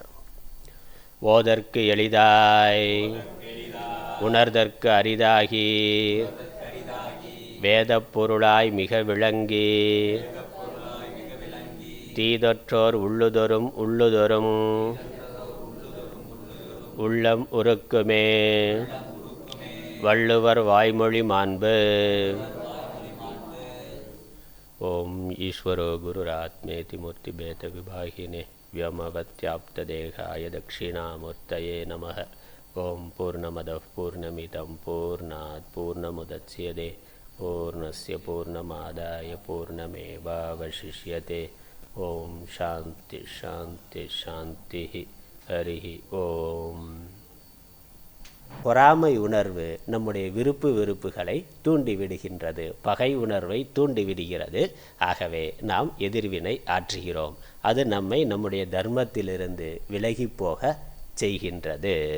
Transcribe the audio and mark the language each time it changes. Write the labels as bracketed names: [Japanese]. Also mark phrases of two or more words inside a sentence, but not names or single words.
[Tamil] ஓதற்கு எளிதாய் உணர்தற்கு அரிதாகி வேதப் பொருளாய் மிக விளங்கி தீதொற்றோர் உள்ளுதொரும் உள்ளம் உருக்குமே வள்ளுவர் வாய்மொழி மாண்பு. [Sanskrit] ॐ ईश्वरो गुरुरात्मेति मूर्ति भेद विभागिने व्योमवत्याप्तदेहाय दक्षिणामूर्तये नमः. ओं पूर्णमदः पूर्णमिदं पूर्णात् पूर्णमुदच्यते पूर्णस्य पूर्णमादाय पूर्णमेवावशिष्यते. ओं शान्ति शान्ति शान्तिः. हरिः ஓம். [Tamil] பொறாமை உணர்வு நம்முடைய வெறுப்புகளை தூண்டிவிடுகின்றது, பகை உணர்வை தூண்டிவிடுகிறது. ஆகவே நாம் எதிர்வினை ஆற்றுகிறோம். அது நம்மை நம்முடைய தர்மத்திலிருந்து விலகி போக செய்கின்றது.